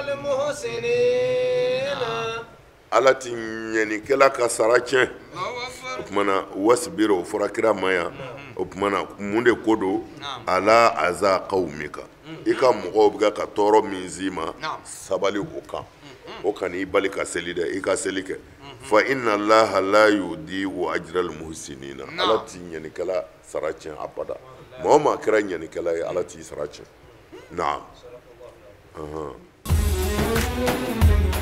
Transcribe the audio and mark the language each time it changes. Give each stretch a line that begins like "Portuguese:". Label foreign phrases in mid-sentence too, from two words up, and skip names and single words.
Bambara: ala ti ɲɛnikɛla ka sara tiɲɛ o kumana wasbir o fɔra kira ma yan o kumana mun de ko don ala
Arabic: أذى قومك
Bambara: i ka mɔgɔw bɛ ka tɔɔrɔ min s'i ma sabali o kan o kana i bali ka seli dɛ i ka seli kɛ
Arabic: فإن الله لا يضيع أجر المحسنين
Bambara: ala ti ɲanikɛla sara tiɲɛ abada maa o maa kɛra ɲanikɛla ye ala t'i sara tiɲɛ naam